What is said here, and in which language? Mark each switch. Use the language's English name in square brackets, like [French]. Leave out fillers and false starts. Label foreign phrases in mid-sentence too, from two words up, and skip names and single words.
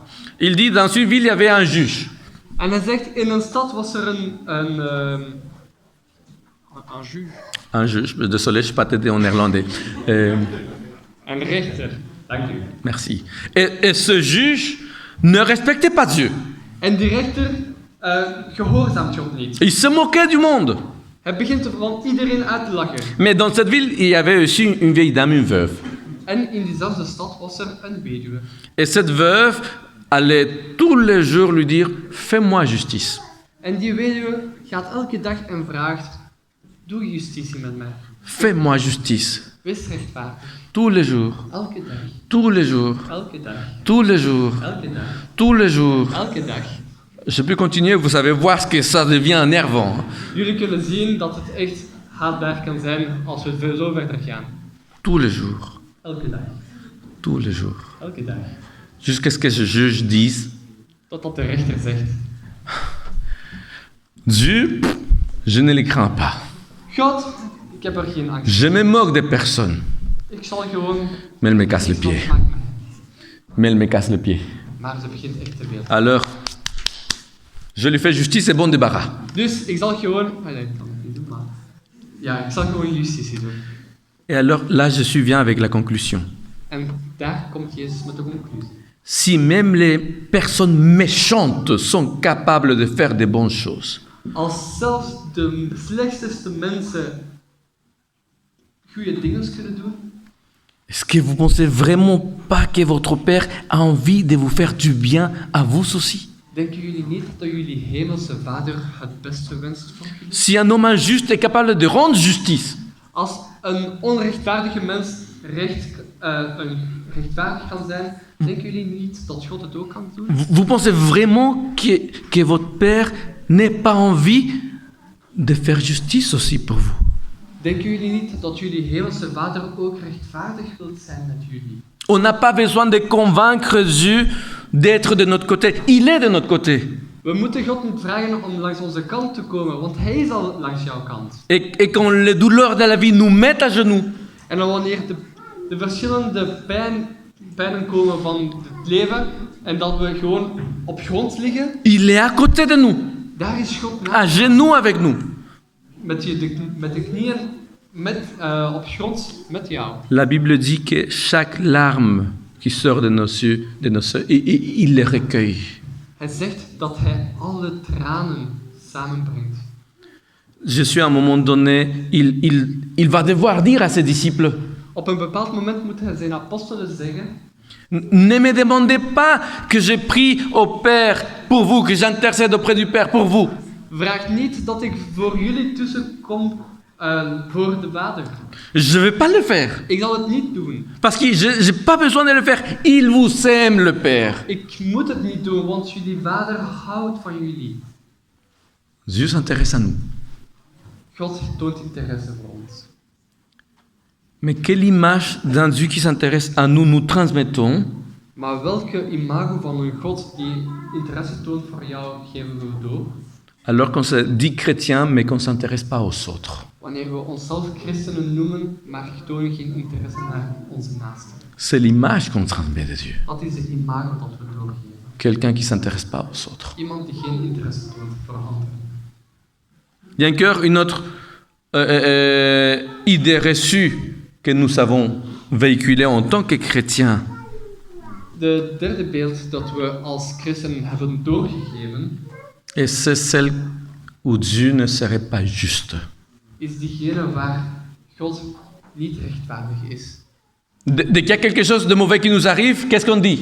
[French] Il dit, dans une ville, il y avait un juge. [Dutch] En hij zegt, in een stad was er een juge. [French] Un juge, désolé, je ne sais pas t'aider en néerlandais. [Dutch] Een rechter. Dank u. [French] Merci. Et ce juge ne respectait pas Dieu. [Dutch] En die rechter gehoorzaamt God niet. [French] Il se moquait du monde. [Dutch] Hij begint er van iedereen uit te lachen. [French] Mais dans cette ville, il y avait aussi une vieille dame, une veuve. [Dutch] En in diezelfde stad was er een weduwe. [French] Et cette veuve allait tous les jours lui dire, fais-moi justice. [Dutch] En die weduwe gaat elke dag en vraagt, doe justitie met mij. [French] Fais-moi justice. [Dutch] Wees rechtvaardig. [French] Tous les jours. [Dutch] Elke dag. [French] Tous les jours. [Dutch] Elke dag. [French] Tous les jours. [Dutch] Elke dag. [French] Tous les jours. [Dutch] Elke dag. [French] Je peux continuer, vous savez voir ce que ça devient énervant. [Dutch] Jullie kunnen zien dat het echt haatbaar kan zijn als we zo verder gaan. [French] Tous les jours. [Dutch] Elke dag. [French] Tous les jours. [Dutch] Elke dag. [French] Jusqu'à ce que ce juge dise, [Dutch] Totdat de rechter zegt, [French] Dieu, je ne les crains pas. [Dutch] God, ik heb er geen angst. [French] Je me moque des personnes, [Dutch] Ik zal gewoon... [French] mais elle me casse les pieds. Mais elle me casse les pieds. [Dutch] Maar ze begint echt te veel. [French] Alors, je lui fais justice et bon débarras. [Dutch] Dus ik zal gewoon... Allee, ik kan het niet doen, maar... Ja, ik zal gewoon justitie doen. [French] Et alors, là, je suis bien avec la conclusion. [Dutch] En daar komt Jezus met de conclusie. [French] Si même les personnes méchantes sont capables de faire des bonnes choses, [Dutch] Als zelfs de slechtste mensen goede dingen kunnen doen, [French] est-ce que vous pensez vraiment pas que votre Père a envie de vous faire du bien à vous aussi? [Dutch] denken jullie niet dat jullie hemelse Vader het beste wenst voor jullie? [French] Si un homme injuste est capable de rendre justice, [Dutch] Als een onrechtvaardige mens rechtvaardig kan zijn, denken jullie niet dat God het ook kan doen? [French] vous pensez vraiment que votre Père n'ait pas envie de faire justice aussi pour vous? [Dutch] Denken jullie niet dat jullie hemelse Vader ook rechtvaardig wilt zijn met jullie? [French] On n'a pas besoin de convaincre Dieu d'être de notre côté. Il est de notre côté. [Dutch] We moeten God niet vragen om langs onze kant te komen, want Hij is al langs jouw kant. [French] Et quand les douleurs de la vie nous mettent à genoux, [Dutch] En dan wanneer de verschillende pijnen komen van het leven en dat we gewoon op grond liggen, [French] il est à côté de nous, [Dutch] daar is God [French] à [Dutch] naast. [French] genoux avec nous. [Dutch] Met de knieën op grond met jou. [French] La Bible dit que chaque larme qui sort de nos yeux, il les recueille. [Dutch] Hij zegt dat Hij alle tranen samenbrengt. [French] Je suis à un moment donné, il va devoir dire à ses disciples, [Dutch] Op een bepaald moment moet Hij zijn apostelen zeggen, [French] ne me demandez pas que je prie au Père pour vous, que j'intercède auprès du Père pour vous. [Dutch] vraag niet dat ik voor jullie tussenkom voor de Vader. [French] Je ne vais pas le faire. [Dutch] Ik zal het niet doen. [French] Parce que je n'ai pas besoin de le faire. Il vous aime, le Père. [Dutch] Ik moet het niet doen, want jullie Vader houdt van jullie. [French] Dieu s'intéresse à nous. [Dutch] God toont interesse voor ons. [French] Mais quelle image d'un Dieu qui s'intéresse à nous nous transmettons [Dutch] Maar welke imago van een God die interesse toont voor jou geven we door? [French] alors qu'on se dit chrétien mais qu'on ne s'intéresse pas aux autres? [Dutch] Wanneer we onszelf christenen noemen, maar tonen geen interesse naar onze naasten. [French] C'est l'image qu'on transmet de Dieu. [Dutch] Dat is het imago dat we doorgeven. [French] Quelqu'un qui ne s'intéresse pas aux autres. [Dutch] Iemand die geen interesse toont voor anderen. [French] Il y a encore une autre idée reçue que nous avons véhiculée en tant que chrétiens. [Dutch] De derde beeld dat we als christenen hebben doorgegeven, [French] Et c'est celle où Dieu ne serait pas juste. [Dutch] is diegene waar God niet rechtvaardig is. [French] Dès qu'il y a quelque chose de mauvais qui nous arrive, qu'est-ce qu'on dit?